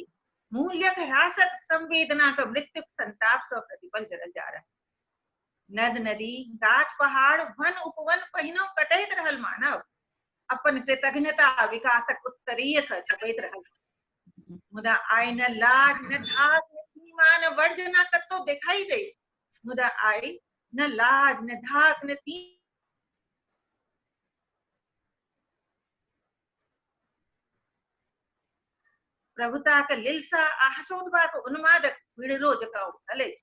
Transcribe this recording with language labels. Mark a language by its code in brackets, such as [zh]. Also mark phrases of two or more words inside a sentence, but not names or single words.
[mai] मूल्यक ह्रासक संवेदना के मृत्युक संताप से प्रतिपल जरल जा रहल। नद नदी गाछ पहाड़ वन उपवन पहिनो कटैत रहल मानव अपन कृतज्ञता विकासक उत्तरीय से छपैत रहल। मुदा आइ न लाज न धाक न सीमा न वर्जना कतो दिखाई दे। मुदा आइ न लाज न धाक न सीमा प्रभुता के लिलसा आ हसोदबाक उन्मादक पीड़रो जकाँ उठल अछि।